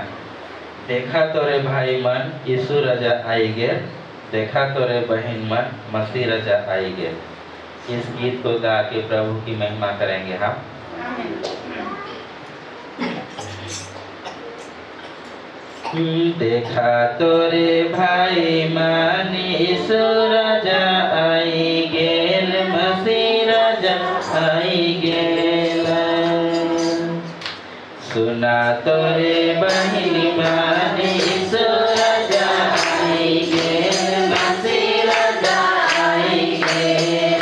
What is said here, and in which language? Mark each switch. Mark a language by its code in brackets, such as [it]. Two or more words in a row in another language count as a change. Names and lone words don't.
[sck] देखा तोरे भाई मन यीशु राजा आई गे, देखा तोरे बहन मन मसीह राजा आई गे। [hi] इस गीत को गा के प्रभु की महिमा करेंगे हम। [sck] देखा तोरे भाई मन यीशु राजा आई गेल, मसीह राजा आई गेल। सुना तोरे बहिनी मन यीशु राजा आई गेल, मसीह राजा आई गेल।